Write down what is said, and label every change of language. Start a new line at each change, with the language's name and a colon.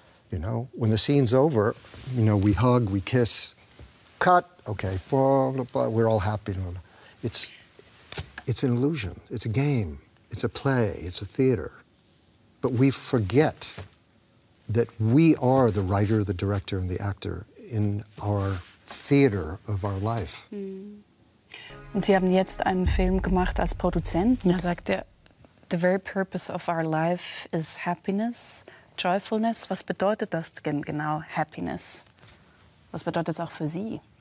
English: You know, when the scene's over, you know, we hug, we kiss, cut, okay, blah, blah, blah, we're all happy. It's an illusion. It's a game. It's a play. It's a theater. But we forget that we are the writer, the director, and the actor in our theater of our life.
German: Und Sie haben jetzt einen Film gemacht als Produzent. Da sagt er,
English: the very purpose of our life is happiness, joyfulness.
German: Was bedeutet das denn genau, happiness? Was bedeutet es auch für Sie?